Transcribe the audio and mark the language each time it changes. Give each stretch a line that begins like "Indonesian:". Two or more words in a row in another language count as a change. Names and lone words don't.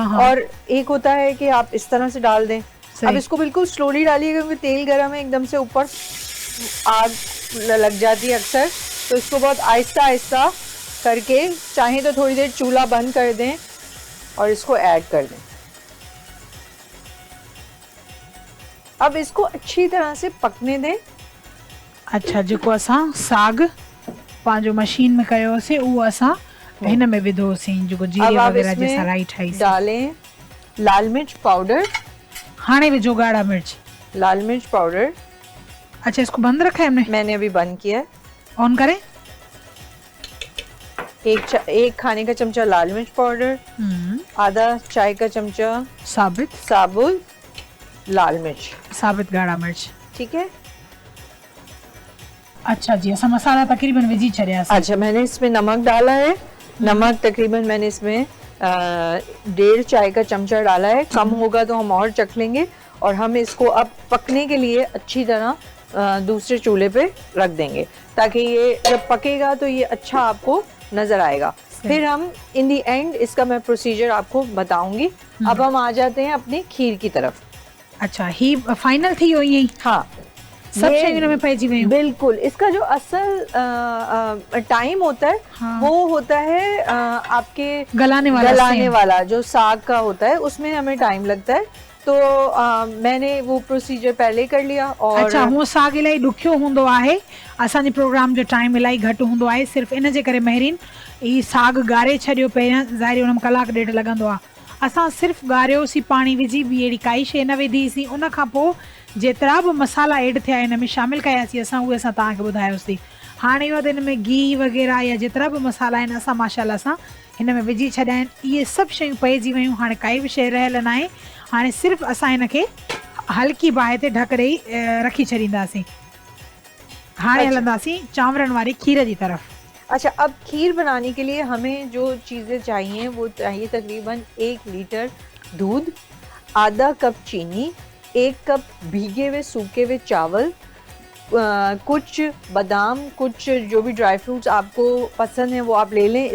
Hindi: और एक होता है कि आप इस तरह से डाल दें। अब इसको बिल्कुल स्लोली डालिएगा क्योंकि तेल गर्म है, एकदम से ऊपर आग लग जाती है अक्सर, तो इसको बहुत आहिस्ता आहिस्ता करके, चाहे तो थोड़ी देर चूल्हा बंद कर दें और इसको ऐड कर दें। अब इसको अच्छी तरह से पकने दें। अच्छा,
Sindhi: जेको असां साग पंहिंजो मशीन में कयोसीं उहो असां हिन में विधोसीं, जेको जीरे वग़ैरह जे सां राई ठाहीसीं।
Hindi: डालें लाल मिर्च पाउडर।
Sindhi: हाणे विझो ॻाढ़ा मिर्च।
Hindi: लाल मिर्च पाउडर। अच्छा, इसको बंद रखा है हमने? मैंने अभी बंद किया है। ऑन करें? 1 खाने का चमचा लाल मिर्च पाउडर, आधा चाय का चमचा साबुत लाल मिर्च,
Sindhi: साबित ॻाढ़ा मिर्च।
Hindi: ठीक है।
Sindhi: अच्छा जी, असां मसाला तकरीबन विझी छॾियासीं।
Hindi: अच्छा, मैंने इसमें नमक डाला है। नमक तकरीबन मैंने इसमें 1.5 चाय का चमचा डाला है, कम होगा तो हम और चख लेंगे। और हम इसको अब पकने के लिए अच्छी तरह दूसरे चूल्हे पे रख देंगे, ताकि ये जब पकेगा तो ये अच्छा आपको नजर आएगा। फिर हम
English: in the end
Hindi: इसका मैं प्रोसीजर आपको बताऊंगी। अब हम आ जाते हैं अपनी खीर की तरफ।
Sindhi: अच्छा, ही फाइनल थी हो यही?
Hindi: हाँ,
Sindhi: सब शयूं में पइजी वयूं।
Hindi: बिल्कुल। इसका जो असल टाइम होता है, हाँ। वो होता है आपके गलाने वाला जो साग का होता है, उसमें हमें टाइम लगता है। तो मैंने वो प्रोसीजर पहले कर लिया। और अच्छा,
Sindhi: हूअं साग इलाही ॾुखियो हूंदो आहे, असांजे प्रोग्राम जो टाइम इलाही घटि हूंदो आहे, सिर्फ़ु इन जे करे महरीन ही साग ॻारे छॾियो पहिरियां, ज़ाहिर हुन में कलाकु ॾेढ लॻंदो आहे। असां सिर्फ़ु ॻारियोसीं, पाणी विझी, ॿी अहिड़ी काई शइ न विधीसीं। उन खां पोइ जेतिरा बि मसाला ऐड थिया हिन में शामिलु कयासीं असां, उहे असां तव्हांखे ॿुधायोसीं। हाणे इहो हिन में घी वग़ैरह या जेतिरा बि मसाला आहिनि असां माशाल्लाह सां हिन में विझी छॾिया आहिनि। इहे सभु शयूं पइजी वयूं, हाणे काई बि शइ रहियल न आहे। हाणे सिर्फ़ु असां हिन खे हल्की बाहि ते ढक ॾेई रखी छॾींदासीं। हाणे हलंदासीं चांवरनि वारी खीर जी तरफ़।
Hindi: अच्छा, अब खीर बनाने के लिए हमें जो चीज़ें चाहिए वो चाहिए तकरीबन 1 लीटर दूध, आधा कप चीनी, 1 कप भीगे हुए सूखे हुए चावल, कुछ बादाम, कुछ जो भी
English: dry fruits
Hindi: आपको पसंद है वो आप ले लें।